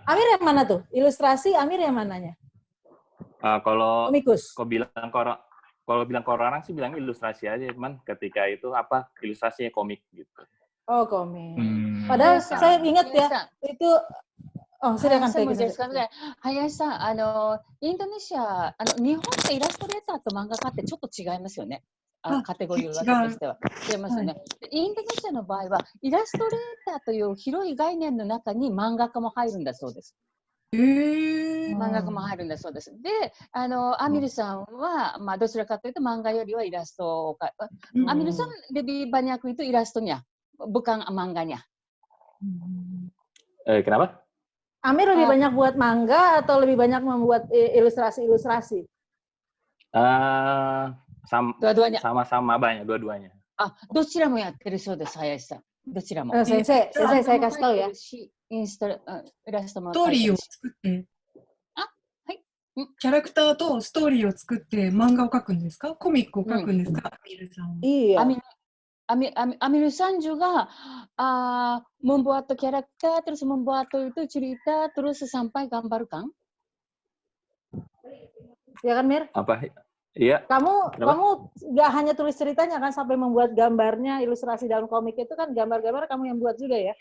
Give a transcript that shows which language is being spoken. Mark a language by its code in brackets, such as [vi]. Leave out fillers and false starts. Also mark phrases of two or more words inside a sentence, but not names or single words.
[id] Amir yang mana tuh? Ilustrasi Amir yang mananya? Kalau komikus. Kalau bilang ke orang sih bilang ilustrasi aja, cuman ketika itu ilustrasinya komik gitu. Oh, komik. Padahal saya ingat ya, itu silakan [ja] Hayashi-san, インドネシア、日本ってイラストレーターと漫画家ってちょっと違いますよね。カテゴリーを分けとしては。違いますよね。インドネシアの場合は、イラストレーターという広い概念の中に漫画家も入るんだそうです。漫画家も入るんだそうです。で、アミルさんは、どちらかというと漫画よりはイラストをアミルさん [id] lebih banyak itu ilustrasinya, bukan manganya. Kenapa? Amir lebih banyak buat manga atau lebih banyak membuat ilustrasi-ilustrasi? Sama-sama banyak, dua-duanya. [ja] どちらもやってるそうです、林さん。どちらも。 [id] 先生、saya kasih tahu ya. [ja] イラストも。ストーリーを作って、キャラクターとストーリーを作って漫画を描くんですか？コミックを描くんですか？アミルさんは。 [id] Iya. Amir San juga membuat karakter, terus membuat itu cerita, terus sampai gambarkan. Ya kan, Mir? Apa? Iya. Kamu nggak hanya tulis ceritanya kan, sampai membuat gambarnya, ilustrasi dalam komik itu kan gambar-gambar kamu yang buat juga ya?